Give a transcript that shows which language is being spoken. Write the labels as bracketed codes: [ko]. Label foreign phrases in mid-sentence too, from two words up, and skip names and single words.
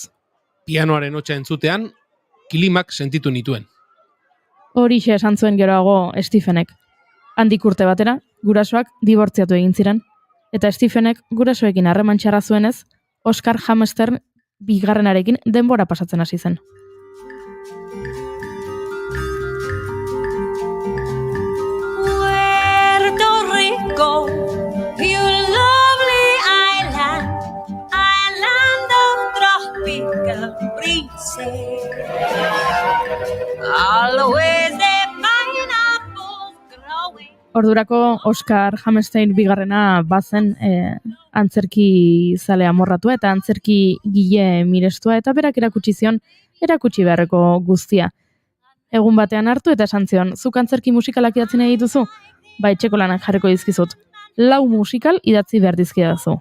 [eu] Pianoaren hotsa entzutean, kilimak sentitu nituen. Horixe esan zuen geroago Stephenek. Handik urte batera, gurasoak dibortziatu egin ziren, eta Stephenek gurasoekin harreman txarra zuenez, Oscar Hammerstern bigarrenarekin denbora pasatzen hasi zen. [en] Puerto Rico, you lovely island, island of tropical breezes. Always the pineapples growing. [eu] Ordurako Oscar Hammerstein bigarrena bazen antzerki zale amorratua eta antzerki gile mirestua eta berak erakutsi zion erakutsi beharreko guztia. Egun batean hartu eta esan zion, zuk antzerki musikalak idatzi nahi dituzu? Ba, etxeko lanak jarriko dizkizut. 4 musikal idatzi behar dizkidazu.